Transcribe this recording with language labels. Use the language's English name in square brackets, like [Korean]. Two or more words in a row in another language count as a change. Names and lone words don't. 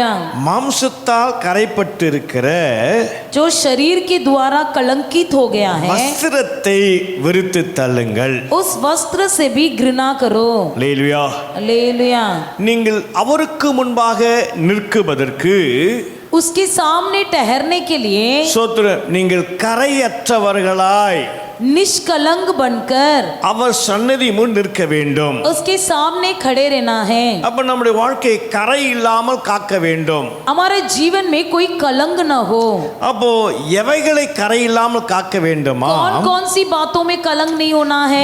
[Tamil] மாம்சத்தால் கரைப்பட்டிருக்கிற [Hindi] जो शरीर के द्वारा कलंकित हो गया है, [Tamil] வஸ்திரத்தை வெறுத்து தள்ளுங்கள். [Hindi] उस वस्त्र से भी घृणा करो। [Tamil] அல்லேலூயா. [Hindi] हालेलुया। [Tamil] நீங்கள் அவருக்கு முன்பாக நிற்குவதற்கு [Hindi] उसके सामने ठहरने के लिए [Tamil] சோத்திரம், நீங்கள் கரையற்றவர்களாய் [Hindi] निष्कलंक बनकर [Tamil] அவர் சன்னதி முன் நிற்க வேண்டும். [Hindi] उसके सामने खड़े रहना है। [Tamil] அப்ப நம்முடைய வாழ்க்கை கரை இல்லாமல் காக்க வேண்டும். [Hindi] हमारे जीवन में कोई कलंक न हो। [Tamil] அப்போ எவைகளை கரை இல்லாமல் காக்க வேண்டுமா? [Hindi] कौन कौन सी बातों में कलंक नहीं होना है?